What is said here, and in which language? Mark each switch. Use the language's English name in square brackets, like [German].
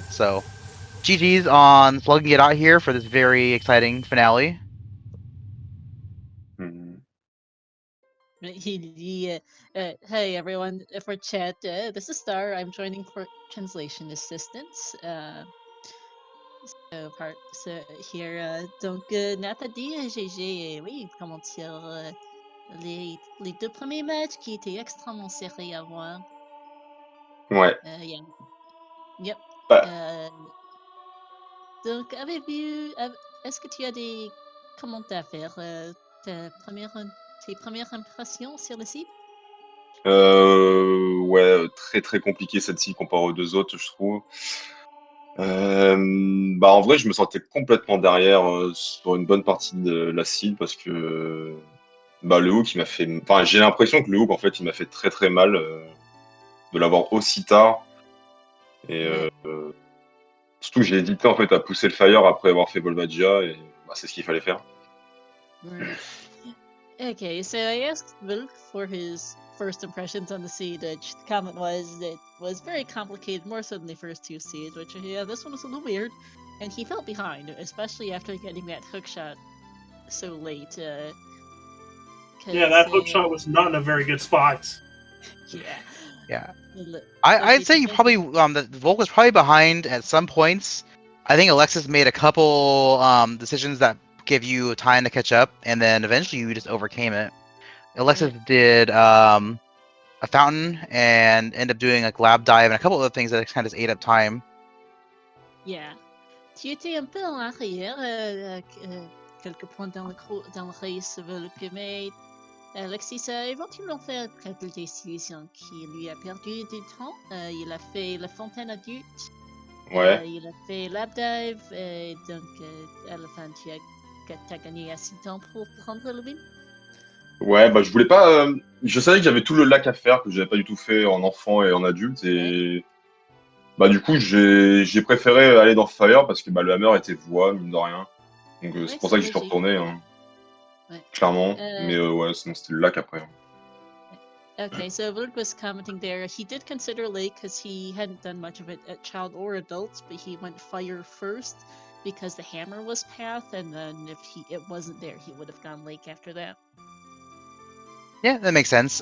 [English] So GG's on slugging it out here for this very exciting finale. Hey everyone, for chat, this is Star. I'm joining for translation assistance. So here, [French] donc Nathan dit, GG, oui, comment dire, les 2 premiers matchs qui étaient extrêmement serrés à voir. Ouais. [English] Yeah. Yep. [French] Bah. Donc, est-ce que tu as des commentaires à faire, tes premières impressions sur le site? Ouais, très très compliqué cette cible comparé aux 2 autres, je trouve. Bah en vrai, je me sentais complètement derrière sur une bonne partie de la cible parce que bah, le hook, il m'a fait. Enfin, j'ai l'impression que le hook, en fait, il m'a fait très très mal de l'avoir aussi tard. Et surtout, j'ai hésité en fait à pousser le fire après avoir fait Volvagia et bah, c'est ce qu'il fallait faire. [English] Right. Okay, so I asked Volc for his first impressions on the seed, the comment was it was very complicated, more so than the first two seeds, which, yeah, this one was a little weird. And he felt behind, especially after getting that hook shot so late. Yeah, that hook shot was not in a very good spot. Yeah. I'd say you probably the Volc was probably behind at some points. I think Alexis made a couple decisions that give you time to catch up, and then eventually you just overcame it. Alexis did a fountain and ended up doing like lab dive and a couple other things that kind of just ate up time. Yeah. [French] Tu étais un peu en arrière, quelques points dans le race, mais Alexis a éventuellement fait quelques décisions qui lui a perdu du temps. Il a fait la fontaine adulte. Ouais. Il a fait lab dive, et donc à la fin tu as gagné assez de temps pour prendre le win. Ouais, bah je voulais pas. Je savais que j'avais tout le lac à faire, que j'avais pas du tout fait en enfant et en adulte, et bah du coup j'ai préféré aller dans Fire parce que bah, le hammer était voix, mine de rien. Donc c'est pour ça que j'y suis retourné, hein, clairement. Mais ouais, sinon c'était le lac après. [English] Okay, so Volc was commenting there. He did consider lake because he hadn't done much of it at child or adult, but he went fire first because the hammer was path, and then if it wasn't there, he would have gone lake after that. Yeah, that makes sense.